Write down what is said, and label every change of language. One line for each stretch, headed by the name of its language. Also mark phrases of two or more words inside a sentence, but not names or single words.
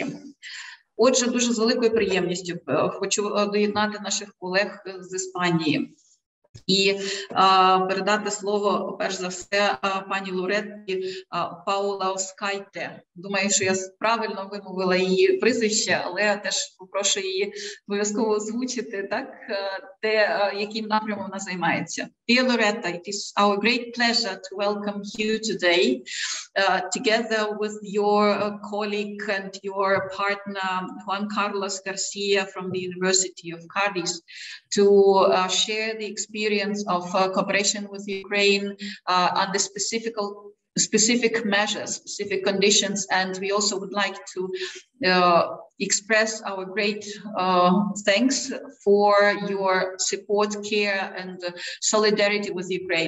Ukrainian: Отже, дуже з великою приємністю хочу доєднати наших колег з Іспанії і передати слово, перш за все, пані Лоретті Паулаускайте. Думаю, що я правильно вимовила її прізвище, але теж попрошу її обов'язково озвучити, так, яким напрямом вона займається.
English: Dear Loretta, it is our great pleasure to welcome you today, together with your colleague and your partner, Juan Carlos Garcia from the University of Cadiz, to share the experience of cooperation with Ukraine under specific measures, specific conditions, and we also would like to express our great thanks for your support, care, and solidarity with Ukraine.